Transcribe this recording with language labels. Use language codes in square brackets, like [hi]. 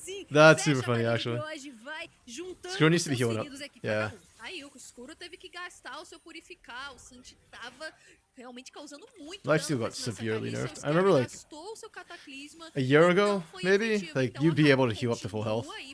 [en] That's super funny, actually. Skuro needs to be healing up. Yeah. [pt] Aí o Skuro teve que gastar o seu purificar, o Santi tava realmente causando muito [en] Life still got severely nerfed. I remember like a year ago, maybe, like you'd be able to heal up to full health.